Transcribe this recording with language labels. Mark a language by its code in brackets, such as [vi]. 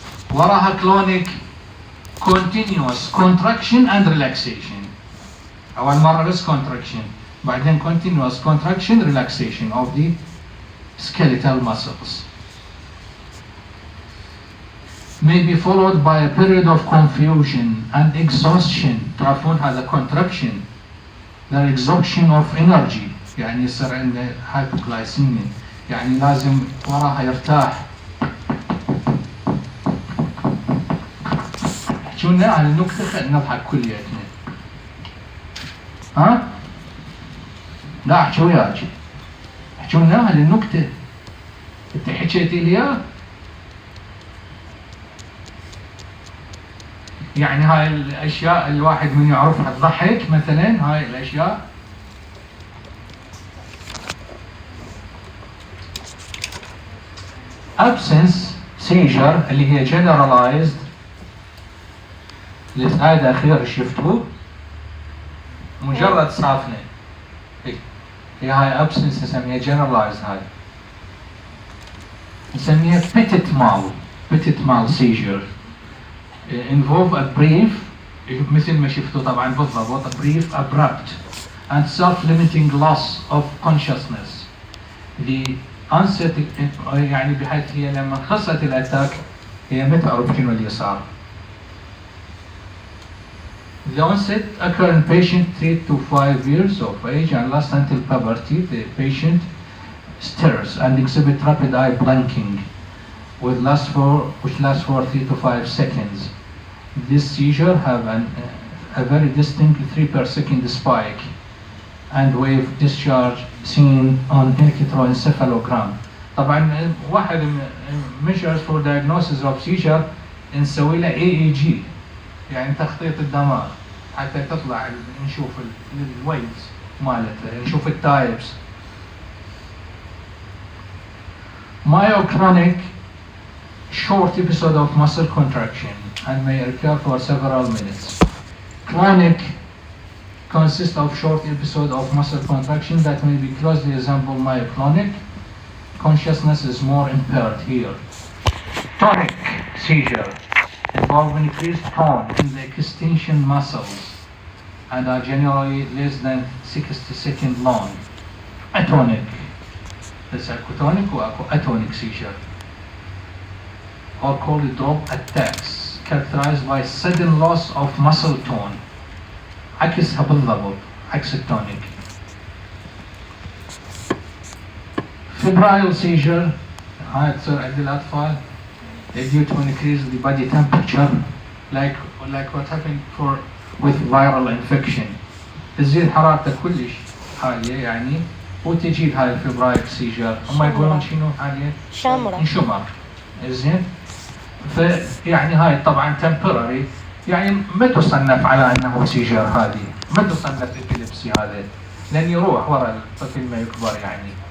[en] وراها clonic continuous contraction and relaxation. [ar] أول مرة بس [en] contraction، بعدين continuous contraction relaxation of the skeletal muscles. May be followed by a period of confusion and exhaustion. [ar] تعرفون هذا contraction، [en] the exhaustion of energy، [ar] يعني يصير عنده hypoglycemia، يعني لازم وراها يرتاح. احجونا على النكتة خلينا نضحك كلياتنا. ها؟ لا احجوا وياك. احجونا على النكتة. انت حكيتي لي اياه؟ يعني هاي الاشياء الواحد من يعرفها تضحك مثلا، هاي الاشياء. absence seizure اللي هي generalized، السلايد الاخير شفتوه مجرد صافنه، هي هاي absence نسميها generalized. هاي نسميها [en] petit mal seizure. involve a brief [ar] مثل ما شفتوا طبعا بالضبط [en] brief abrupt and self-limiting loss of consciousness. [ar] the onset يعني بحيث هي لما خلصت الاتاك هي ما تعرف شنو اللي صار. [en] The onset occur in patient 3 to 5 years of age and lasts until puberty. The patient stirs and exhibit rapid eye blinking which lasts for 3 to 5 seconds. This seizure have a very distinct 3 per second spike and wave discharge seen on electroencephalogram. [ar] طبعا واحد measures for diagnosis of seizure نسوي له EEG، يعني تخطيط الدماغ حتى تطلع نشوف الويفز مالته، نشوف التايبس. [en] Myoclonic short episode of muscle contraction and may occur for several minutes. Clonic consists of short episode of muscle contraction that may be closely resemble myoclonic. Consciousness is more impaired here. Tonic seizure involve increased tone in the extension muscles and are generally less than 60 seconds long. Atonic. There's acutonic or atonic seizure. Or called drop attacks, characterized by sudden loss of muscle tone. [ar] عكسها بالضبط، عكس التونيك. [en] Febrile seizure, [ar] هاي تصير عند الأطفال [en] due to increase the body temperature, like what happened with viral infection. [ar] تزيد حرارته كلش عالية يعني وتجيب هاي الفبرايل سيجر. هم يقولون شنو عالية؟ شمر. زين؟ فيعني هاي طبعا temporary، يعني ما تصنف على انه سيجر، هذه ما تصنف ابيليبسي هذا، لان يروح ورا الطفل ما يكبر يعني.